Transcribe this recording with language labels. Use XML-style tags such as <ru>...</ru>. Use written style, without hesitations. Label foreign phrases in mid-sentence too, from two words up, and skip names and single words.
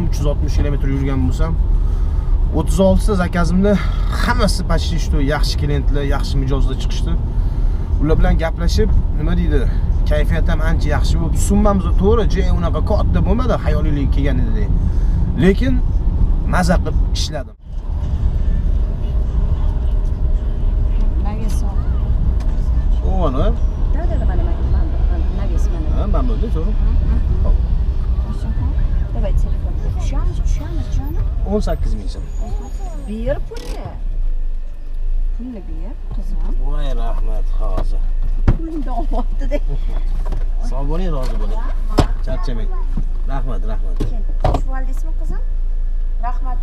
<uz>360 kilometr yurgan bo'lsam, 36 ta zakazimda hammasi</uz> <ru>почти что</ru> <uz>yaxshi klientlar, yaxshi mijozlar chiqishdi. Ular bilan gaplashib, nima deydi, kayfiyat ham ancha yaxshi bo'lib, summamiz to'g'ri, unaqa katta bo'lmadi, xayoliylik kelgan edi. Lekin maza qilib ishladim.</uz> <ru>Навес.</ru> <uz>O'g'ani?</uz> <ru>Да, навес.</ru> <uz>Ha, ma'lum, to'g'ri.</uz> <ru>Давай телефон.</ru> <uz>Tushamiz canım. 18 ming so'm. Ber pulni. Pulni ber, qizim. Voy rahmat, hozir. Pulni olmabdi-da. Sog' bo'ling, rozi bo'ling. Charchamang. Rahmat. Shu oldingizmi, qizim? Rahmat.</uz>